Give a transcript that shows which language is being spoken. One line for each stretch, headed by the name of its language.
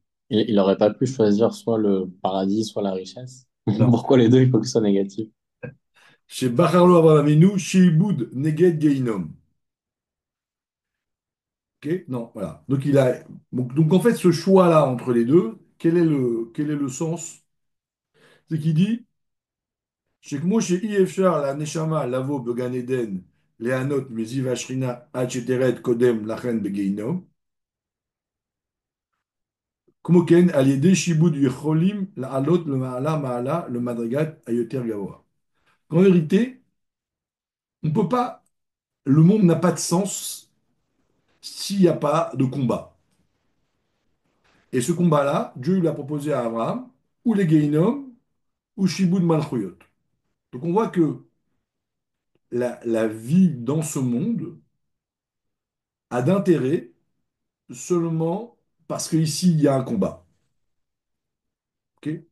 French: Il n'aurait pas pu choisir soit le paradis, soit la richesse. non, Pourquoi les deux, il faut que ce soit négatif?
Hebrew: chez Bacharlo Avraham Avinu, Sheibud Neged Geinom.
French: Ok? Non, voilà. Donc, en fait, ce choix-là entre les deux, quel est le sens? C'est qu'il dit,
Hebrew: שכמו שאי אפשר לנשמה לבוא בגן עדן ליהנות מזיו השכינה עד שתרד קודם לכן בגיהינום, כמו כן על ידי שיבוד יכולים לעלות למעלה מעלה למדרגת היותר גבוה.
French: En vérité, on peut pas, le monde n'a pas de sens s'il n'y a pas de combat. Et ce combat-là, Dieu l'a proposé à Abraham, ou les Gehinom, ou Shibud Malchuyot. Donc on voit que la vie dans ce monde a d'intérêt seulement parce qu'ici, il y a un combat. Ok.